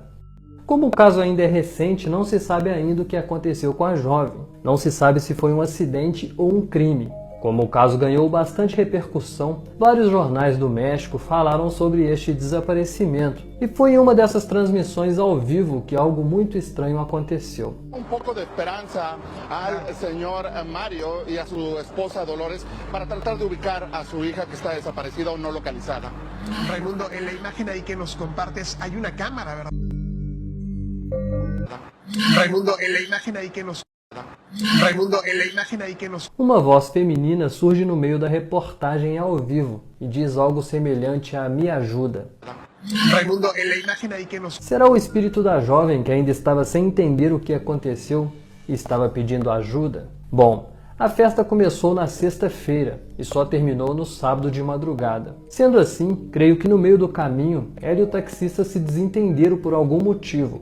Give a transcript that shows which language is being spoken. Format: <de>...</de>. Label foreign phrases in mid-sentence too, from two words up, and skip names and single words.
<pt>Como o caso ainda é recente, não se sabe ainda o que aconteceu com a jovem. Não se sabe se foi um acidente ou um crime. Como o caso ganhou bastante repercussão, vários jornais do México falaram sobre este desaparecimento. E foi em uma dessas transmissões ao vivo que algo muito estranho aconteceu.</pt> <es>Un poco de esperanza al señor Mario y a su esposa Dolores para tratar de ubicar a su hija que está desaparecida o no localizada. Raimundo, en la imagen ahí que nos compartes hay una cámara, ¿verdad? Raimundo, en la imagen ahí que nos... Raimundo, en la imagen ahí que nos...</es> <pt>Uma voz feminina surge no meio da reportagem ao vivo e diz algo semelhante a "me ajuda".</pt> <es>Raimundo, en la imagen ahí que nos...</es> <pt>Será o espírito da jovem que ainda estava sem entender o que aconteceu e estava pedindo ajuda? Bom, a festa começou na sexta-feira e só terminou no sábado de madrugada. Sendo assim, creio que no meio do caminho, ela e o taxista se desentenderam por algum motivo.</pt>